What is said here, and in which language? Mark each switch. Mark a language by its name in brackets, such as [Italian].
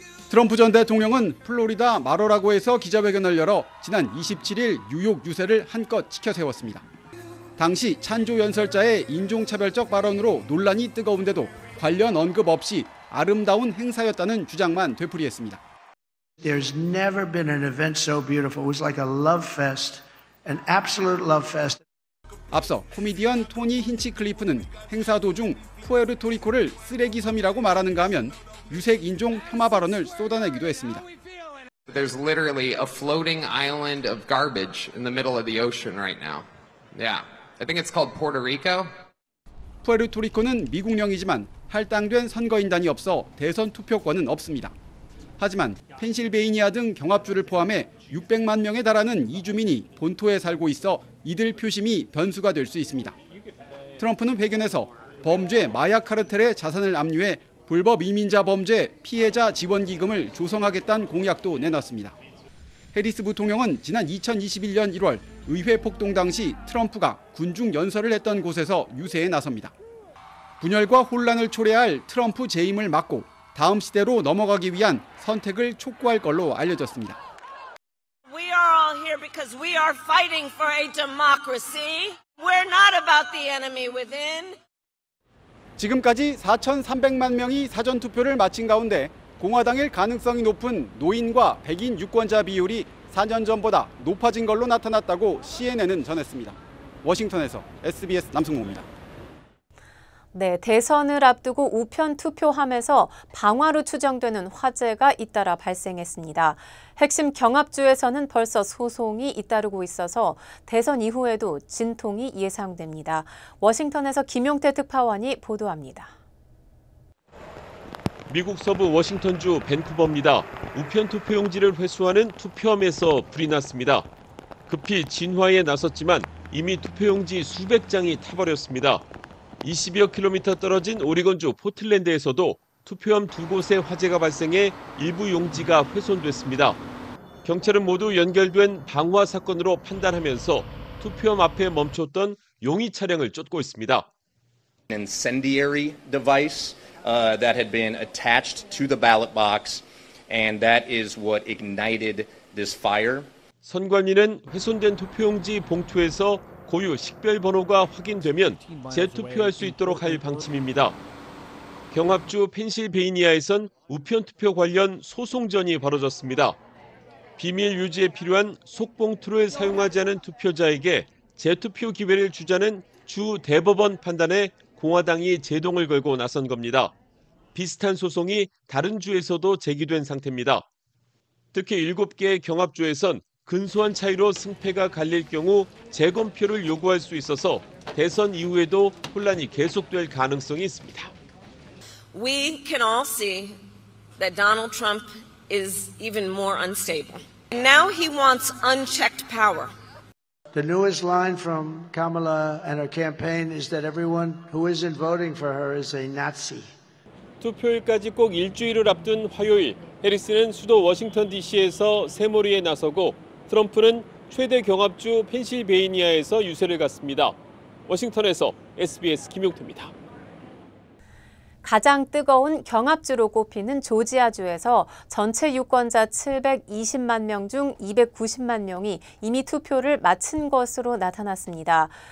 [Korean] 트럼프 전 대통령은 플로리다 마로라고에서 기자회견을 열어 지난 27일 뉴욕 유세를 한껏 치켜세웠습니다. 당시 찬조 연설자의 인종차별적 발언으로 논란이 뜨거운데도 관련 언급 없이 아름다운 행사였다는 주장만 되풀이했습니다. [English] There's never been an event so beautiful. It was like a love fest, an absolute love fest. [Korean] 앞서 코미디언 토니 힌치클리프는 행사 도중 푸에르토리코를 쓰레기 섬이라고 말하는가 하면 유색 인종 폄하 발언을 쏟아내기도 했습니다. [English] There's literally a floating island of garbage in the middle of the ocean right now. Yeah, I think it's called Puerto Rico. [Korean] 푸에르토리코는 미국령이지만 할당된 선거인단이 없어 대선 투표권은 없습니다. 하지만 펜실베이니아 등 경합주를 포함해 600만 명에 달하는 이주민이 본토에 살고 있어 이들 표심이 변수가 될 수 있습니다. 트럼프는 회견에서 범죄 마약 카르텔의 자산을 압류해 불법 이민자 범죄 피해자 지원 기금을 조성하겠다는 공약도 내놨습니다. 해리스 부통령은 지난 2021년 1월 의회 폭동 당시 트럼프가 군중 연설을 했던 곳에서 유세에 나섭니다. 분열과 혼란을 초래할 트럼프 재임을 막고 다음 시대로 넘어가기 위한 선택을 촉구할 걸로 알려졌습니다. [English] We are all here because we are fighting for a democracy. We're not about the enemy within. [Korean] 지금까지 4,300만 명이 사전투표를 마친 가운데 공화당일 가능성이 높은 노인과 백인 유권자 비율이 4년 전보다 높아진 걸로 나타났다고 CNN은 전했습니다. 워싱턴에서 SBS 남승모입니다. 네, 대선을 앞두고 우편 투표함에서 방화로 추정되는 화재가 잇따라 발생했습니다. 핵심 경합주에서는 벌써 소송이 잇따르고 있어서 대선 이후에도 진통이 예상됩니다. 워싱턴에서 김용태 특파원이 보도합니다. 미국 서부 워싱턴주 밴쿠버입니다. 우편 투표용지를 회수하는 투표함에서 불이 났습니다. 급히 진화에 나섰지만 이미 투표용지 수백 장이 타버렸습니다. 20여 킬로미터 떨어진 오리건주 포틀랜드에서도 투표함 두 곳에 화재가 발생해 일부 용지가 훼손됐습니다. 경찰은 모두 연결된 방화 사건으로 판단하면서 투표함 앞에 멈췄던 용의 차량을 쫓고 있습니다. [English] An incendiary device that had been attached to the ballot box, and that is what ignited this fire. [Korean] 선관위는 훼손된 투표용지 봉투에서 고유 식별 번호가 확인되면 재투표할 수 있도록 할 방침입니다. 경합주 펜실베이니아에선 우편 투표 관련 소송전이 벌어졌습니다. 비밀 유지에 필요한 속봉투를 사용하지 않은 투표자에게 재투표 기회를 주자는 주 대법원 판단에 공화당이 제동을 걸고 나선 겁니다. 비슷한 소송이 다른 주에서도 제기된 상태입니다. 특히 7개의 경합주에선 근소한 차이로 승패가 갈릴 경우 재검표를 요구할 수 있어서 대선 이후에도 혼란이 계속될 가능성이 있습니다. [English] We can all see that Donald Trump is even more unstable. Now he wants unchecked power. The newest line from Kamala and her campaign is that everyone who isn't voting for her is a Nazi. [Korean] 투표일까지 꼭 일주일을 앞둔 화요일, 해리스는 수도 워싱턴 DC에서 새몰이에 나서고 트럼프는 최대 경합주 펜실베이니아에서 유세를 갔습니다. 워싱턴에서 SBS 김용태입니다. 가장 뜨거운 경합주로 꼽히는 조지아주에서 전체 유권자 720만 명 중 290만 명이 이미 투표를 마친 것으로 나타났습니다.